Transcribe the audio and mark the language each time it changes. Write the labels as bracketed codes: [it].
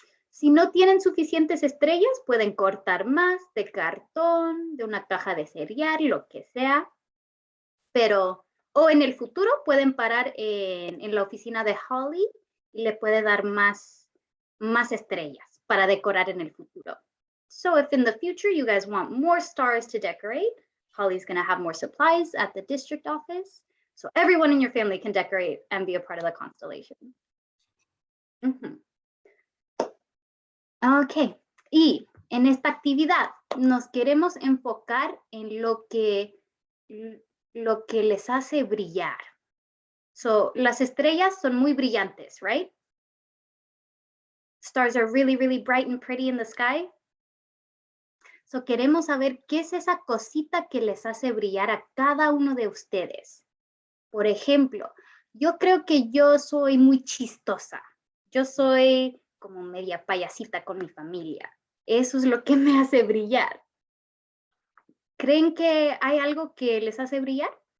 [es] Si no tienen suficientes estrellas, pueden cortar más de cartón, de una caja de cereal, lo que sea. Pero, o en el futuro pueden parar en la oficina de Holly y le puede dar más estrellas para decorar en el futuro. [en] So if in the future you guys want more stars to decorate, Holly's going to have more supplies at the district office. So everyone in your family can decorate and be a part of the constellation. [es] Ok, y en esta actividad nos queremos enfocar en lo que les hace brillar. So, las estrellas son muy brillantes, right? [en] Stars are really, really bright and pretty in the sky. [es] So, queremos saber qué es esa cosita que les hace brillar a cada uno de ustedes. Por ejemplo, yo creo que yo soy muy chistosa. Yo soy como media payasita con mi familia. Eso es lo que me hace brillar. ¿Creen que hay algo que les hace brillar?